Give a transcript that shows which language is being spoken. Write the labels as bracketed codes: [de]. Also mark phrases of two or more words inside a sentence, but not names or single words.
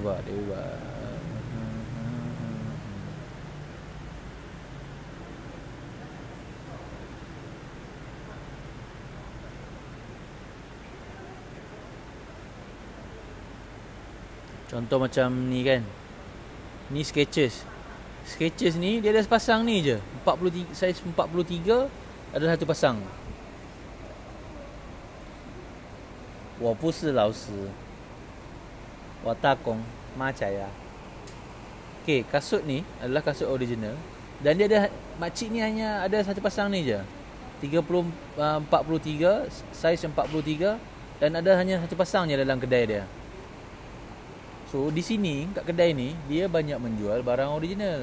[ms] Contoh macam ni kan. Ni Skechers ni dia ada sepasang ni je. 43, saiz 43 ada satu pasang. [zh] 我不是老师，我打工妈家呀。 [ms] Okay, kasut ni adalah kasut original. Dan dia ada, makcik ni hanya ada satu pasang ni je. 43, saiz 43. Dan ada hanya satu pasang je dalam kedai dia. So di sini kat kedai ni dia banyak menjual barang original.